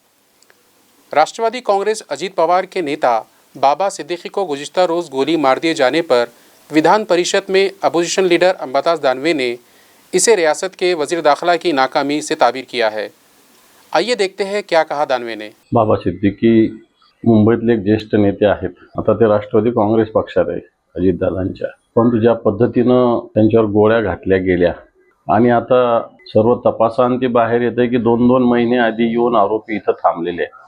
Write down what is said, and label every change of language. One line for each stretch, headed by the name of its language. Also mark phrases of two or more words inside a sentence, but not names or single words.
Urdu: راشٹروادی کانگریس اجیت پوار کے نیتا بابا صدیقی کو گزشتہ روز گولی مار دیے جانے پر ودھان پریشد میں اپوزیشن لیڈر انباداس دانوے نے اسے ریاست کے وزیر داخلہ کی ناکامی سے تعبیر کیا ہے۔ آئیے دیکھتے ہیں کیا کہا دانوے نے۔
Marathi: बाबा सिद्दीकी मुंबईतले एक ज्येष्ठ नेते आहेत। आता ते राष्ट्रवादी काँग्रेस पक्षात आहे अजितदादांच्या। परंतु ज्या पद्धतीनं त्यांच्यावर गोळ्या घातल्या गेल्या आणि आता सर्व तपासांती बाहेर येते की 2-2 महिने आधी येऊन आरोपी इथं थांबलेले आहेत।